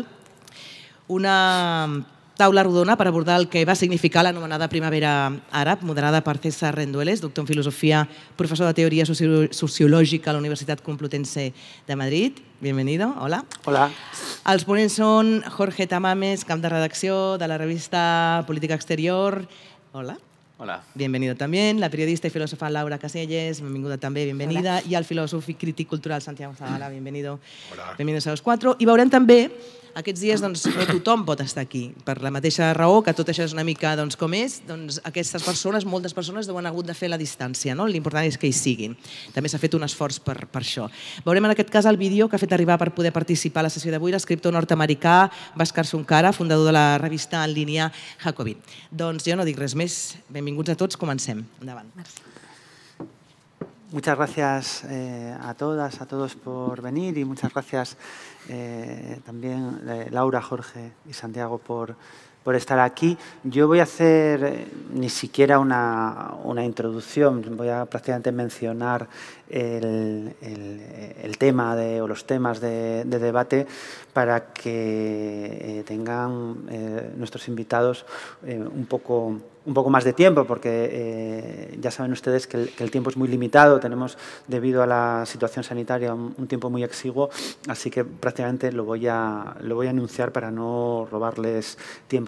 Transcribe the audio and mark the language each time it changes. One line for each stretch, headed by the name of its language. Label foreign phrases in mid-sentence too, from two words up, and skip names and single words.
Catalan: Una taula rodona per abordar el que va significar l'anomenada Primavera Àrab, moderada per César Rendueles, doctor en filosofia, professor de teoria sociològica a la Universitat Complutense de Madrid.
Spanish: Bienvenido, hola. Hola.
Catalan: Els ponents són Jorge Tamames, cap de redacció de la revista Política Exterior. Hola. Hola.
Spanish: Bienvenido también. La periodista y filósofa Laura Caselles,
Catalan: benvinguda també,
Spanish: bienvenida.
Catalan: I el filòsof i crític cultural Santiago Zavala, bienvenido. Hola.
Spanish: Bienvenidos a los cuatro.
Catalan: I veurem també, aquests dies no tothom pot estar aquí, per la mateixa raó que tot això és una mica com és, aquestes persones, moltes persones deuen hagut de fer la distància, l'important és que hi siguin. També s'ha fet un esforç per això. Veurem en aquest cas el vídeo que ha fet arribar per poder participar a la sessió d'avui l'escriptor nord-americà Bhaskar Sunkara, fundador de la revista en línia Jacobin. Doncs jo no dic res més. Benvinguts a tots, comencem. Endavant.
Spanish: Muchas gracias a todas, a todos por venir y muchas gracias también Laura, Jorge y Santiago por estar aquí. Yo voy a hacer ni siquiera una introducción, voy a prácticamente mencionar el tema o los temas de debate para que tengan nuestros invitados un poco un poco más de tiempo, porque ya saben ustedes que el tiempo es muy limitado, tenemos, debido a la situación sanitaria, un tiempo muy exiguo, así que prácticamente lo voy a anunciar para no robarles tiempo.